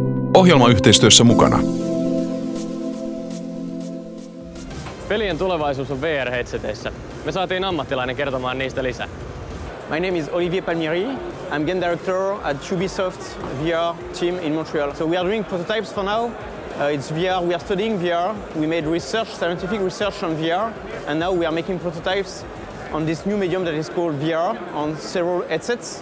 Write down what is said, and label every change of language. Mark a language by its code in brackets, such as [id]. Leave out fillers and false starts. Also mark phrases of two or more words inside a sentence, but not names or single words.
[fi] Ohjelmayhteistyössä mukana. Pelien tulevaisuus on VR-headseteissä. Me saatiin ammattilainen kertomaan niistä lisää. [en] My name is Olivier Palmieri. I'm game director at Ubisoft VR team in Montreal. So we are doing prototypes for now. It's VR, we are studying VR. We made research, scientific research on VR, and now we are making prototypes on this new medium that is called VR on several headsets.